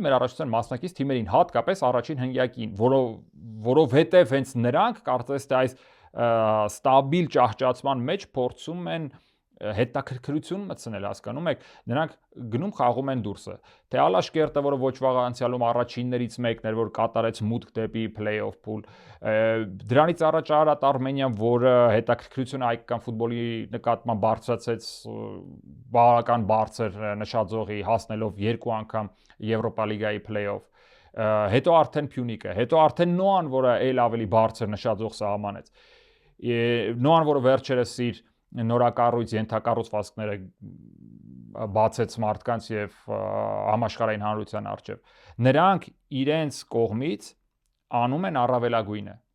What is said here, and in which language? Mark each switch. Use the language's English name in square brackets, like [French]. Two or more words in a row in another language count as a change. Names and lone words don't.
[Armenian] մեր առաջնության մասնակից թիմերին, հատկապես առաջին հնգյակին, որովհետեւ հենց նրանք կարծես թե այս ստաբիլ ճահճացման մեջ փորձում են հետաքրքրություն մտցնել, հասկանում եք, նրանք գնում խաղում են դուրսը։ Թե Ալաշկերտը, որը ոչ վաղ անցյալում առաջիններից մեկն էր, որ կատարեց մուտք դեպի [English] play-off pool, [Armenian] դրանից առաջ Արարատ Արմենիան, որը հետաքրքրությունը հայկական ֆուտբոլի նկատմամբ բարձրացեց բավական բարձր նշաձողի, հասնելով 2 անգամ Եվրոպա լիգայի play-off, հետո արդեն Փյունիկը, հետո արդեն Նոան, որը այլ ավելի բարձր նշաձող սահմանեց։ Նոան, որը վերջերս իր նորակառույց ենթակառուցվածքները բացեց մարդկանց եւ համաշխարհային հանրության առջեւ։ Նրանք իրենց կողմից անում են առավելագույնը։